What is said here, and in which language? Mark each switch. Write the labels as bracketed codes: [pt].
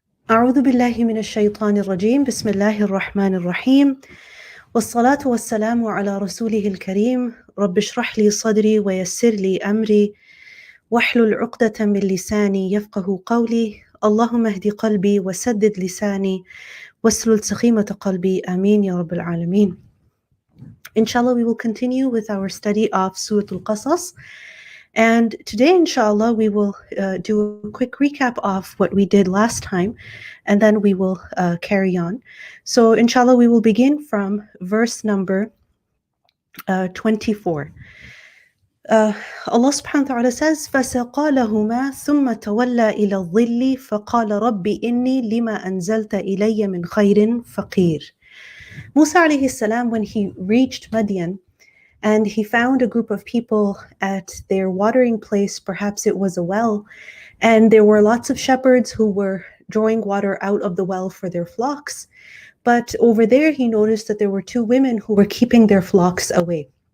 [ar] أعوذ بالله من الشيطان الرجيم بسم الله الرحمن الرحيم والصلاة والسلام على رسوله الكريم رب اشرح لي صدري ويسر لي أمري واحلل عقدة من لساني يفقه قولي اللهم اهد قلبي وسدد لساني واسلل سخيمة قلبي آمين يا رب العالمين. [en] Inshallah, we will continue with our study of Surah Al-Qasas. And today, inshallah, we will do a quick recap of what we did last time, and then we will carry on. So, inshallah, we will begin from verse number 24. Allah subhanahu wa ta'ala says, [ar] فَسَقَى لَهُمَا ثُمَّ تَوَلَّى إِلَى الظِّلِّ فَقَالَ رَبِّ إِنِّي لِمَا أَنزَلْتَ إِلَيَّ مِنْ خَيْرٍ فَقِيرٌ. [en] Musa alayhi salam, when he reached Madian, and he found a group of people at their watering place, perhaps it was a well, and there were lots of shepherds who were drawing water out of the well for their flocks. But over there, he noticed that there were two women who were keeping their flocks away.